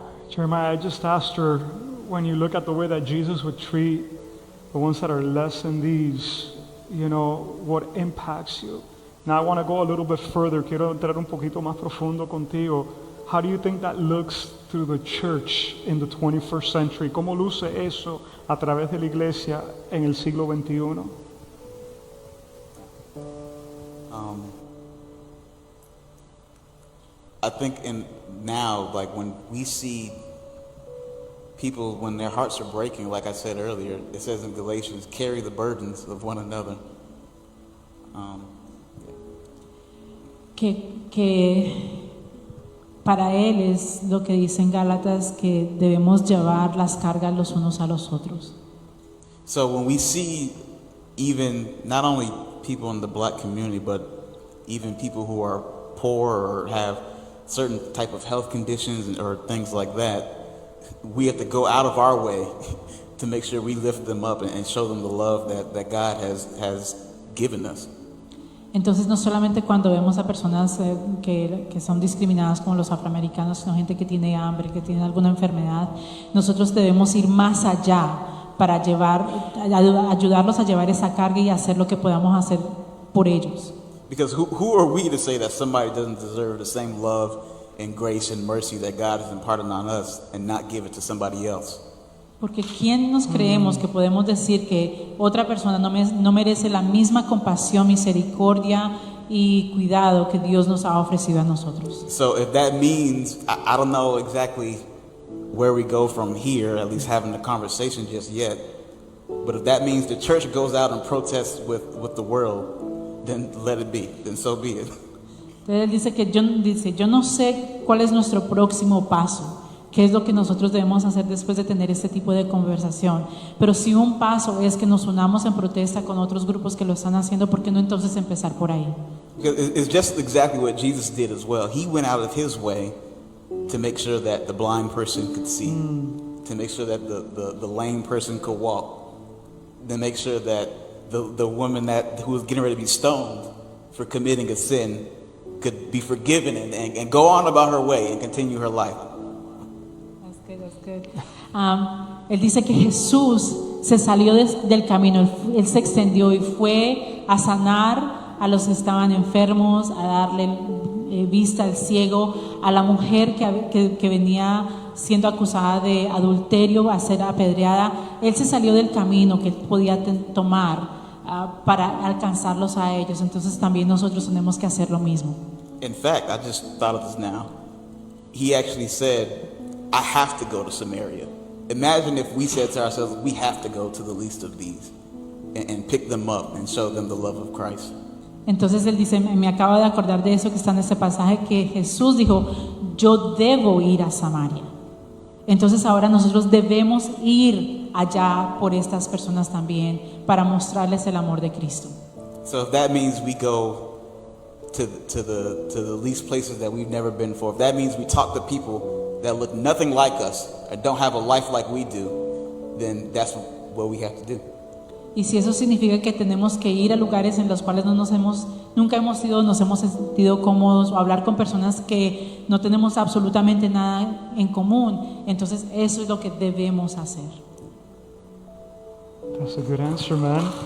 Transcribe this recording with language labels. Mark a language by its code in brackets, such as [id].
[en] Jeremiah, I just asked her, when you look at the way that Jesus would treat the ones that are less than these, what impacts you. Now I want to go a little bit further. [es] Quiero entrar un poquito más profundo contigo. [en] How do you think that looks through the church in the 21st century? [es] ¿Cómo luce eso a través de la iglesia en el siglo XXI? [en] I think now, like when we see people, when their hearts are breaking, like I said earlier, it says in Galatians, carry the burdens of one another. [es] Que para él es lo que dice en Gálatas, que debemos llevar las cargas los unos a los otros. [en] So when we see even not only people in the black community, but even people who are poor or have certain type of health conditions or things like that, we have to go out of our way to make sure we lift them up and show them the love that God has given us. [es] Entonces, no solamente cuando vemos a personas que son discriminadas como los afroamericanos, sino gente que tiene hambre, que tiene alguna enfermedad, nosotros debemos ir más allá para ayudarlos a llevar esa carga y hacer lo que podamos hacer por ellos. [en] Because who are we to say that somebody doesn't deserve the same love and grace and mercy that God has imparted on us and not give it to somebody else? [es] Porque ¿quién nos creemos que podemos decir que otra persona no merece la misma compasión, misericordia y cuidado que Dios nos ha ofrecido a nosotros? [en] So if that means, I don't know exactly where we go from here, at least having the conversation just yet, but if that means the church goes out and protests with the world, then let it be, then so be it. [es] Entonces él dice, yo no sé cuál es nuestro próximo paso, qué es lo que nosotros debemos hacer después de tener este tipo de conversación, pero si un paso es que nos unamos en protesta con otros grupos que lo están haciendo, ¿por qué no entonces empezar por ahí? [en] Because it's just exactly what Jesus did as well. He went out of his way to make sure that the blind person could see, to make sure that the lame person could walk, to make sure that the woman who was getting ready to be stoned for committing a sin could be forgiven and go on about her way and continue her life. That's good. [es] Él dice que Jesús se salió del camino, él se extendió y fue a sanar a los que estaban enfermos, a darle vista al ciego, a la mujer que venía siendo acusada de adulterio, a ser apedreada. Él se salió del camino que él podía tomar para alcanzarlos a ellos. Entonces también nosotros tenemos que hacer lo mismo. [en] In fact, I just thought of this now. He actually said, I have to go to Samaria. Imagine if we said to ourselves, we have to go to the least of these and pick them up and show them the love of Christ. [es] Entonces él dice, me acabo de acordar de eso que está en ese pasaje, que Jesús dijo, yo debo ir a Samaria. Entonces ahora nosotros debemos ir allá por estas personas también para mostrarles el amor de Cristo. [en] So if that means we go to the least places that we've never been before, if that means we talk to people that look nothing like us and don't have a life like we do, then that's what we have to do. [es] Y si eso significa que tenemos que ir a lugares en los cuales nunca hemos ido, nos hemos sentido cómodos, o hablar con personas que no tenemos absolutamente nada en común, entonces eso es lo que debemos hacer. [en] That's a good answer, man.